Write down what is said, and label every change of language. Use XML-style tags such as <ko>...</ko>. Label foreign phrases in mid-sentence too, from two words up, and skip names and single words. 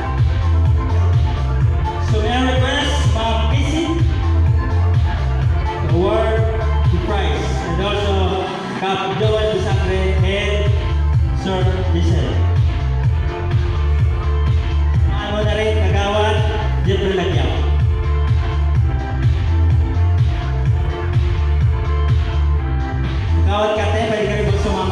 <en>So may I request Ma'am Casey to award the prize, and also Kap Joel Bisacre and Sir Giselle.</en> <bik>Maano na rin Kagawad Jeffrey Lagyaw. Kagawad Kate, pwede ka rin magsumama.</bik>